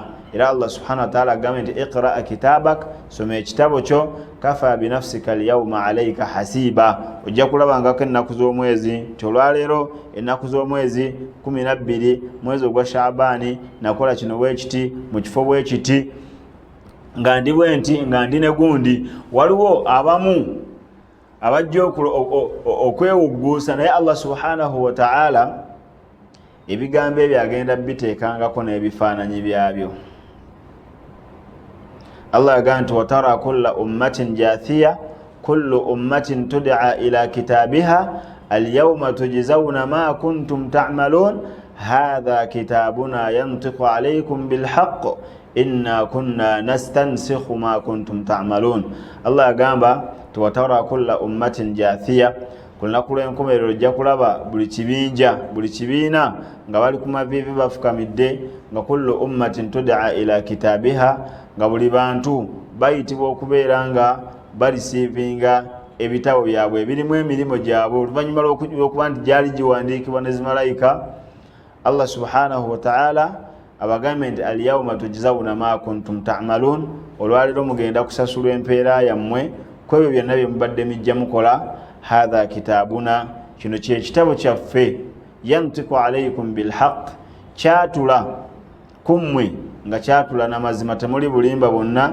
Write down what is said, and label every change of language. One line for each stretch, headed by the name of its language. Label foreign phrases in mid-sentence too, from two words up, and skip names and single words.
Ganda: Era
Arabic: الله سبحانه وتعالى
Ganda: agamba nti
Arabic: اقرأ كتابك,
Ganda: soma ekitabo kyo,
Arabic: كفى بنفسك اليوم عليك حسيبا,
Ganda: ojja kulabangako ennaku z'omwezi nti olwaleero ennaku z'omwezi 12 mwezi ogwa Shaabaani nakola kino bwekiti mu kifo bwekiti nga ndi bwenti nga ndi ne gundi. Waliwo abamu abajja okwewugguusa, naye
Arabic: الله سبحانه وتعالى
Ganda: ebigambo ebyo agenda biteekangako n'ebifaananyi byabyo. Allah agamba nti
Arabic: وترى كل أمة جاثية كل أمة تدعى إلى كتابها اليوم تجزون ما كنتم تعملون هذا كتابنا ينطق عليكم بالحق إنا كنا نستنسخ ما كنتم تعملون.
Ganda: Allah agamba
Arabic: وترى كل أمة جاثية,
Ganda: ku lunaku lw'enkomerero ojja kulaba buli kibinja buli kibiina nga bali ku maviivi bafukamidde, nga
Arabic: كل أمة تدعى إلى كتابها,
Ganda: nga buli bantu bayitibwa okubeera nga balisiivinga ebitabo byabwe ebirimu emirimu gyabwe oluvannyuma lw'okuba nti gyali giwandiikibwa ne zimalayika.
Arabic: الله سبحانه وتعالى
Ganda: abagambe nti
Arabic: اليوم تجزون ما كنتم تعملون,
Ganda: olwaleero mugenda kusasulwa empeera yammwe kwebyo byonna bye mubadde mijja mukola.
Arabic: هذا كتابنا,
Ganda: kino kye kitabo kyaffe,
Arabic: ينطق عليكم بالحق,
Ganda: kyatula kummwe nga kyatula n'amazima temuli bulimba bonna.